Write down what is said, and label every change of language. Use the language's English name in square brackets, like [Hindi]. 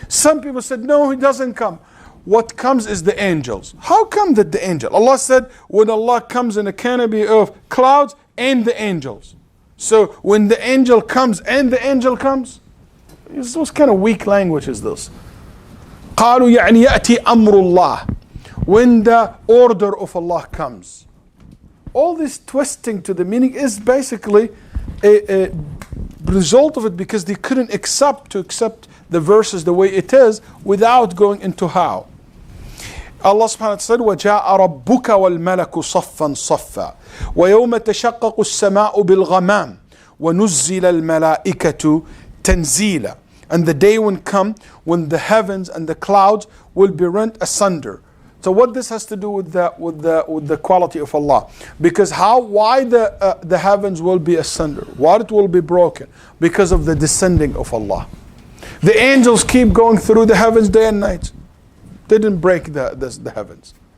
[English] Some people said, no, He doesn't come. What comes is the angels. How come that the angel? Allah said, when Allah comes in a canopy of clouds and the angels. So when the angel comes and the angel comes, what kind of weak language is this? [Arabic] قالوا يعني يأتي أمر الله. [English] When the order of Allah comes. All this twisting to the meaning is basically a result of it because they couldn't accept the verses the way it is without going into how. [Arabic] Allah subhanahu wa ta'ala said, وَجَاءَ رَبُّكَ وَالْمَلَكُ صَفًّا صَفًّا وَيَوْمَ تَشَقَّقُ السَّمَاءُ بِالْغَمَامِ وَنُزِّلَ الْمَلَائِكَةُ تَنْزِيلًا. [English] And the day will come when the heavens and the clouds will be rent asunder. So what this has to do with the quality of Allah? Because why the heavens will be asunder? Why it will be broken? Because of the descending of Allah. The angels keep going through the heavens day and night. They didn't break the heavens.